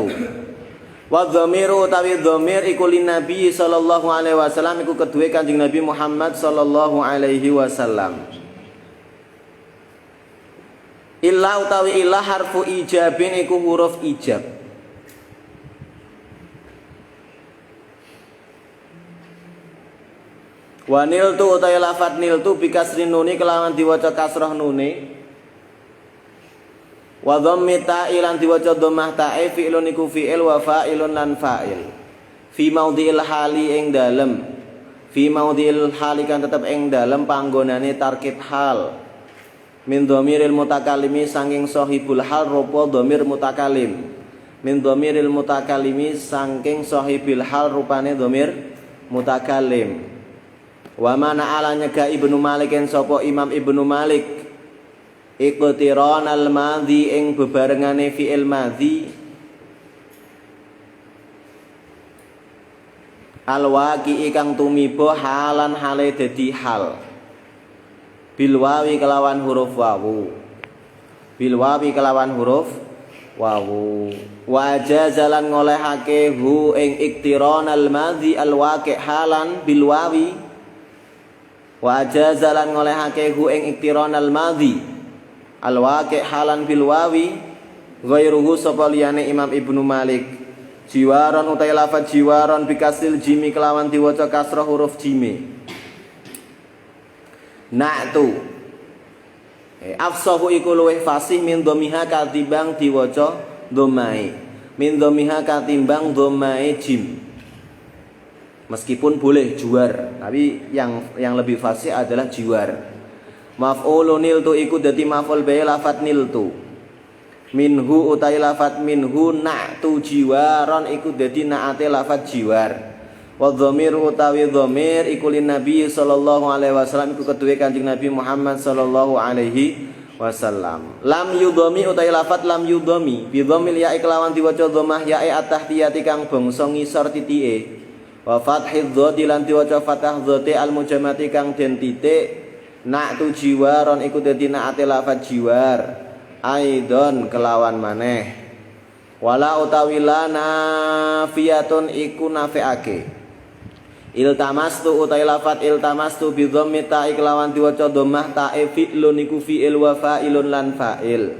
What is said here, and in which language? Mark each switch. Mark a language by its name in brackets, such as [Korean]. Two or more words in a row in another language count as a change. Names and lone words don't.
[Arabic] Wa dhamiru [Javanese] utawi dhamir iku [Arabic] lin Nabi sallallahu alaihi wasallam [Javanese] iku kedue Kanjeng Nabi Muhammad [Arabic] sallallahu alaihi wasallam. [Javanese] Illa utawi illa [Arabic] harfu ijabin [Javanese] iku huruf ijab. [Arabic] Wa niltu [Javanese] utawi lafat niltu bikasrin nuni kelawan diwaca kasrah nuni. [Arabic] Wa dhammi ta'ilan [Javanese] diwaca dhammah ta'i [Arabic] fi'lun [Javanese] iku fi'il [Arabic] wa fa'ilun [Javanese] lan fa'il. [Arabic] Fi maudhi'il hali [Javanese] ing dalem. [Arabic] Fi maudhi'il hali [Javanese] kan tetep ing dalem panggonane tarkib hal. [Arabic] Min dhamiril mutakallimi [Javanese] saking sahibul hal rupa dhamir mutakallim. [Arabic] Min dhamiril mutakallimi [Javanese] saking sahibil hal rupane dhamir mutakallim. [Arabic] Wa mana ala [Javanese] nyega Ibnu Malik en sapa Imam Ibnu Malik [Arabic] iqtiran al madhi [Javanese] ing bebarengane fi'il madhi [Arabic] al waqi [Javanese] kang tumiba halan hale dadi hal [Arabic] bil wawi [Javanese] kelawan huruf wawu [Arabic] bil wawi [Javanese] kelawan huruf wawu wajah jalan ngolehake hu ing [Arabic] iqtiran al madhi al waqi halan bil wawi wa jazalan [Javanese] ngolehake hu ing [Arabic] iktiran al madhi al waqi halan bil wawi ghairuhu [Javanese] sapa liyane Imam Ibnu Malik jiwaron utai lafaz jiwaron [Arabic] bikasil jimi [Javanese] kelawan diwaca kasrah huruf jimi [Arabic] na'tu afsahu [Javanese] iku luweh fasih [Arabic] min dhamiha [Javanese] katimbang diwaca dhammai [Arabic] min dhamiha [Javanese] katimbang dhammai jim. [Indonesian] Meskipun boleh juar, tapi yang lebih fasih adalah jiwar. [Arabic] Maf'ulun niltu [Javanese] iku dadi [Arabic] maf'ul bihi [Javanese] lafat niltu. Minhu utai lafat minhu [Arabic] na'tu jiwaron [Javanese] iku dadi na'ate lafat jiwar. [Arabic] Wa dhamiru [Javanese] utawi dhamir iku [Arabic] lin Nabi sallallahu alaihi wasallam [Javanese] iku kedue Kanjeng Nabi Muhammad [Arabic] sallallahu alaihi wasallam. Lam yudhami [Javanese] utai lafat [Arabic] lam yudhami bi dhammil ya'i [Javanese] kelawan diwaca dhammah ya'i [Arabic] at-tahtiyati [Javanese] kang bangsa ngisor titike. [Arabic] Wa fathidh dhati [Javanese] lan diwaca fathah [Arabic] dhati al mujamati [Javanese] kang den titik [Arabic] na'tu jiwaron [Javanese] iku dadi na'ate lafaz jiwar aidon kelawan maneh wala utawi [Arabic] la nafiyatun [Javanese] iku nafiake iltamastu utai lafaz iltamastu [Arabic] bi dhammi ta'i [Javanese] kelawan diwaca dhammah ta'i fi'lun iku fi'il [Arabic] wa fa'ilun [Javanese] lan fa'il